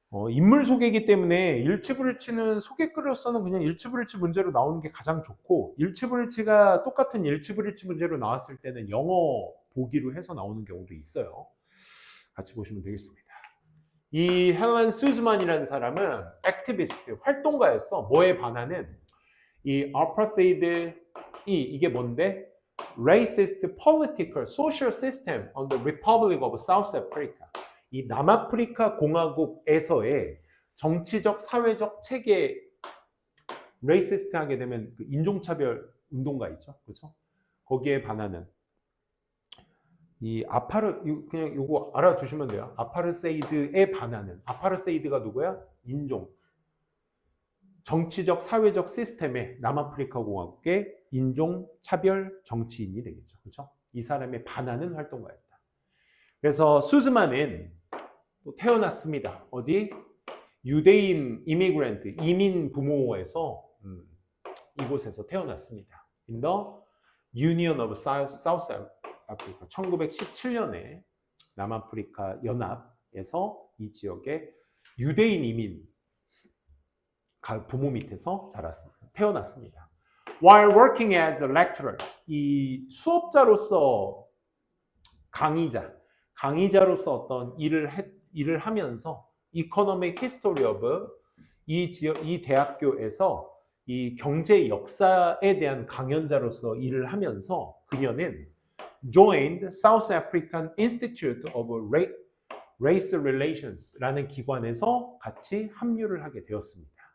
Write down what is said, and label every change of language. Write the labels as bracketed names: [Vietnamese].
[Korean] 인물 소개이기 때문에 일치불일치는 소개글로서는 그냥 일치불일치 문제로 나오는 게 가장 좋고, 일치불일치가 똑같은 일치불일치 문제로 나왔을 때는 영어 보기로 해서 나오는 경우도 있어요. 같이 보시면 되겠습니다. 이 헬렌 수즈만이라는 사람은 액티비스트, 활동가였어. 뭐에 반하는? 이 apartheid이 이게 뭔데? [English] Racist political social system on the Republic of South Africa. [Korean] 이 남아프리카 공화국에서의 정치적 사회적 체계, 레이시스트 하게 되면 그 인종차별 운동가 있죠, 그렇죠? 거기에 반하는 이 그냥 요거 알아두시면 돼요. 아파르세이드에 반하는, 아파르세이드가 누구야? 인종, 정치적 사회적 시스템의 남아프리카 공화국의 인종차별 정치인이 되겠죠, 그렇죠? 이 사람에 반하는 활동가였다. 그래서 수즈만은 또 태어났습니다. 어디? 유대인 이미그랜트, 이민 부모에서 이곳에서 태어났습니다. [English] In the Union of South Africa. [Korean] 1917년에 남아프리카 연합에서 이 지역에 유대인 이민 부모 밑에서 자랐습니다. 태어났습니다. [English] While working as a lecturer, [Korean] 이 수업자로서 강의자로서 어떤 일을 하면서 [English] Economic History of [Korean] 이 대학교에서 이 경제 역사에 대한 강연자로서 일을 하면서 그녀는 [English] joined South African Institute of Race Relations [Korean] 라는 기관에서 같이 합류를 하게 되었습니다.